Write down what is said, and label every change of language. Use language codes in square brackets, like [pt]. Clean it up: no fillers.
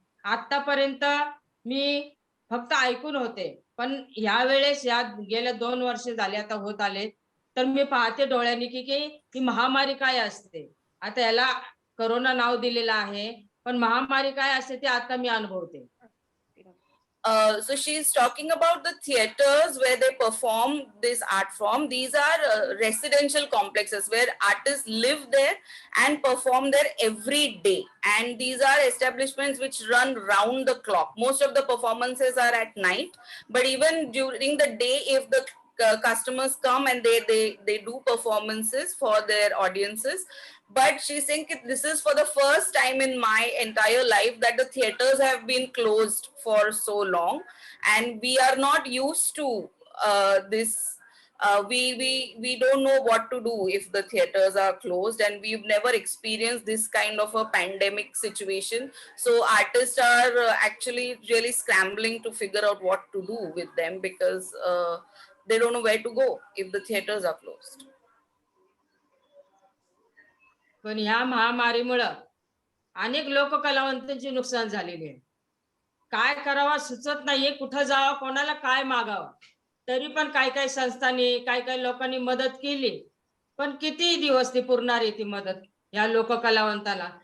[mr] आतापर्यंत मी फक्त ऐकून होते, पण ह्या वेळेस या गेल्या 2 वर्ष झाले आता होत आले, तर मी पाहते डोळ्यांनी की ही महामारी काय असते. आता याला कोरोना नाव दिलेलं आहे, पण महामारी काय असते ते आता मी अनुभवते. [en] So she's talking about the theaters where they perform this art form. These are residential complexes where artists live there and perform there every day. And these are establishments which run round the clock. Most of the performances are at night, but even during the day, if the customers come and they do performances for their audiences. But she's saying this is for the first time in my entire life that the theaters have been closed for so long, and we are not used to this. We don't know what to do if the theaters are closed, and we've never experienced this kind of a pandemic situation. So artists are actually really scrambling to figure out what to do with them because they don't know where to go if the theaters are closed. [mr] पण ह्या महामारीमुळे अनेक लोककलावंतांची नुकसान झालेली आहे. काय करावं सुचत नाहीये, कुठं जावं, कोणाला काय मागावं. तरी पण काही संस्थांनी काही लोकांनी मदत केली, पण किती दिवस ती पुरणार आहे ती मदत या लोककलावंताला?